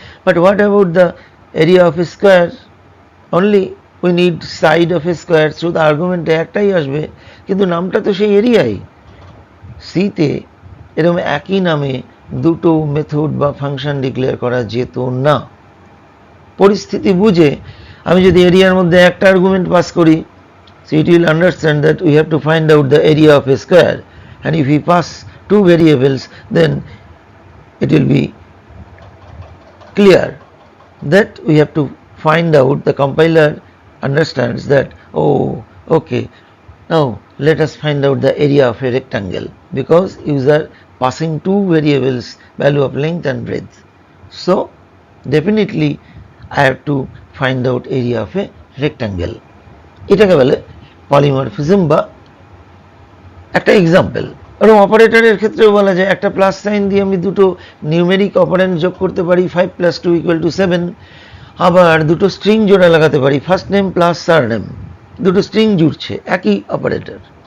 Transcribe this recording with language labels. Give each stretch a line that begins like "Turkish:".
English: But what about the area of a square? Only we need side of a square,
Bangla: শুধু আর্গুমেন্টে একটাই আসবে, কিন্তু নামটা তো সেই এরিয়াই। সিতে এরকম একই নামে দুটো মেথড বা ফাংশন ডিক্লেয়ার করা যেত না। পরিস্থিতি বুঝে আমি যদি এরিয়ার মধ্যে একটা আর্গুমেন্ট পাস করি,
English: so it will understand that we have to find out the area of a square, and if we pass two variables, then it will be clear that we have to find out, the compiler understands that, oh okay, now let us find out the area of a rectangle, because user passing two variables, value of length and breadth, so definitely I have to find out area of a rectangle.
Bangla: এটাকে বলে polymorphism বা একটা example. এবং অপারেটরের ক্ষেত্রেও বলা যায়, একটা প্লাস সাইন দিয়ে আমি দুটো নিউমেরিক অপারেন্ট যোগ করতে পারি, 5 + 2 = 7। আবার দুটো স্ট্রিং জোড়া লাগাতে পারি, ফার্স্ট নেম প্লাস সারনেম, দুটো স্ট্রিং জুড়ছে, একই অপারেটর।